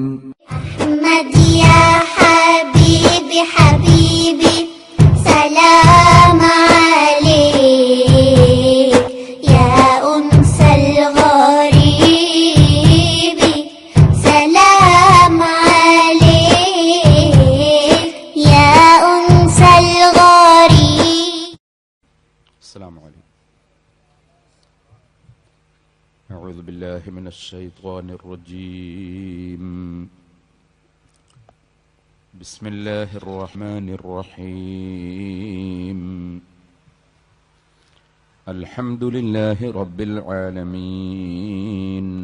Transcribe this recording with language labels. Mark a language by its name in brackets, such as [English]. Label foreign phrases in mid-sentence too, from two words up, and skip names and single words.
[Arabic] مدية حبيبي حبيبي سلام عليك يا أنس الغريبي سلام عليك يا أنس الغريب. السلام عليكم. أعوذ بالله من الشيطان الرجيم. بسم الله الرحمن الرحيم. الحمد لله رب العالمين.